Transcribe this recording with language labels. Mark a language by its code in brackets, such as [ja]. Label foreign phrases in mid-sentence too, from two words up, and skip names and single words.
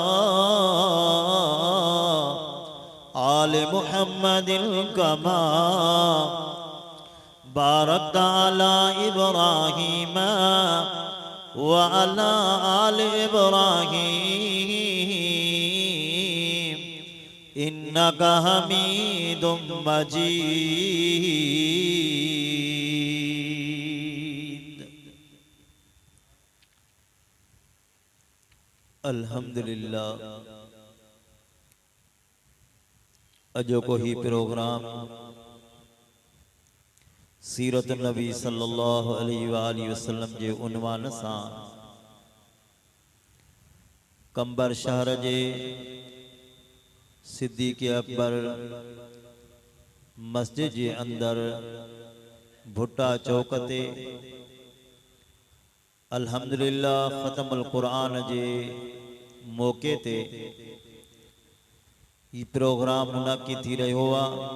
[ar] آل محمد كما باركت على إبراهيم وعلى آل إبراهيم إنك حميد مجيد. [sd] अल्हम्दुलिल्लाह अजो को ही प्रोग्राम सीरत नबी [ar] صلى الله عليه وسلم [sd] जे उन्वान सां कंबर शहर जे सिद्दीक़ अकबर मस्जिद जे अंदर भुट्टा चौक ते अल्हम्दुलिल्लाह ख़त्मुल क़ुरान जे मौके ते ये प्रोग्राम मुनाक़िद थी रहियो आहे।